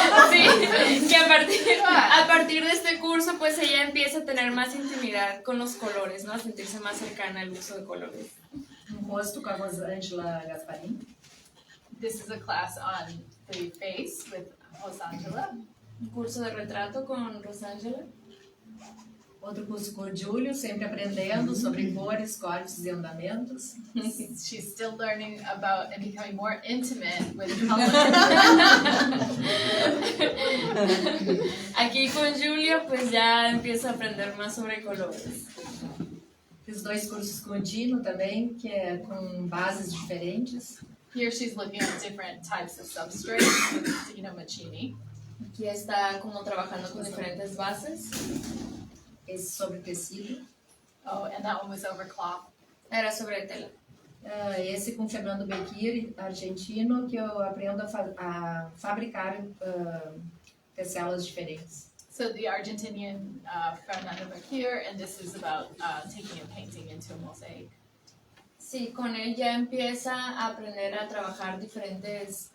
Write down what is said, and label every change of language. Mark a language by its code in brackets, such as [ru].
[es] Sí, que a partir de este curso pues ella empieza a tener más intimidad con los colores, ¿no? A sentirse más cercana al uso de colores. [pt] Rosto com a Rosângela Gasparin. [en] This is a class on the face with Rosângela. [es] Un curso de retrato con Rosângela. [pt] Outro curso com o Júlio, sempre aprendendo sobre cores, cortes e andamentos. [en] She's still learning about and becoming more intimate with color. [es] Aquí con Julia pues ya empieza a aprender más sobre colores. [pt] Fiz 2 cursos com o Dino também, que é com bases diferentes. [en] Here she's looking at different types of substrates with Dino Machini. [es] Aquí está como trabajando con diferentes bases. [pt] Esse sobre tecido. [en] Oh, and that one was over cloth. [es] Era sobre tela. [pt] Esse com Fernando Bequir, argentino, que eu aprendo a fabricar tecelas diferentes. [en] So the Argentinian Fernando Mercure, and this is about taking a painting into a mosaic. [es] Sí, con él ya empieza a aprender a trabajar diferentes...